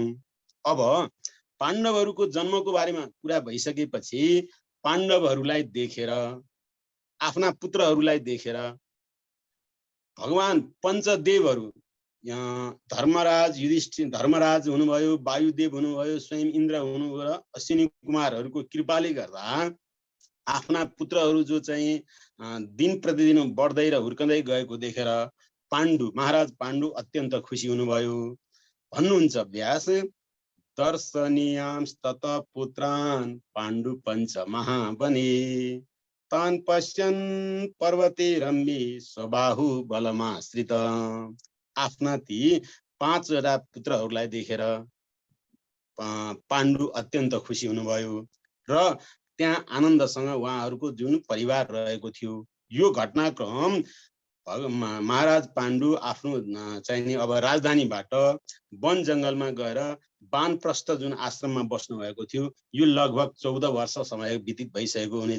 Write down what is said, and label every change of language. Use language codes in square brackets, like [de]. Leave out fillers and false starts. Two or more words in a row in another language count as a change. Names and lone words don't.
[ne] अब पाण्डवहरूको जन्मको बारेमा कुरा भइसकेपछि पाण्डवहरूलाई देखेर, आफ्ना पुत्रहरूलाई देखेर भगवान पञ्चदेवहरू धर्मराज युधिष्ठिर धर्मराज हुनुभयो, वायुदेव हुनुभयो, स्वयं इन्द्र हुनुभयो र अश्विनी कुमारहरूको कृपाले गर्दा आफ्ना पुत्रहरू जो चाहिँ दिन प्रतिदिन बढ्दै र हुर्कँदै गएको देखेर महाराज पाण्डु अत्यन्त खुसी हुनुभयो। [sa] भन्नुहुन्छ व्यास दर्शनीयांस्तत पुत्रान् पाण्डु पञ्च महावने तान् पश्यन् पर्वते रम्ये स्वबाहु बलमाश्रित। [ne] आफ्ना ती 5 पुत्रहरूलाई देखेर पाण्डु अत्यन्त खुसी हुनुभयो र त्यहाँ आनन्दसँग उहाँहरूको जुन परिवार रहेको थियो यो घटनाक्रम महाराज पाण्डु आफ्नो चाहिँ अब राजधानीबाट वन जङ्गलमा गएर वानप्रस्थ जुन आश्रममा बस्नु भएको थियो यो लगभग 14 वर्ष समय व्यतीत भइसकेको हुनेछ।